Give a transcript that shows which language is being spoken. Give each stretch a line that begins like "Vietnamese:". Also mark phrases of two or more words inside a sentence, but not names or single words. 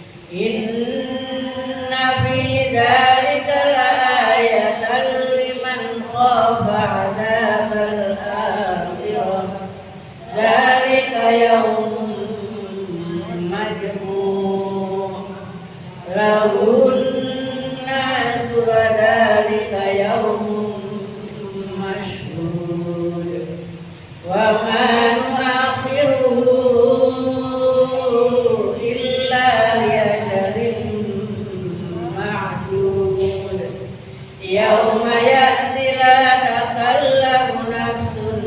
Arabic: إن في ذلك لآية لمن خاف عذاب الآخرة. ذلك يوم مجموع له الناس وذلك يوم مشهود وما نؤخره إلا لأجل معدود يوم يأت لا تكلم نفس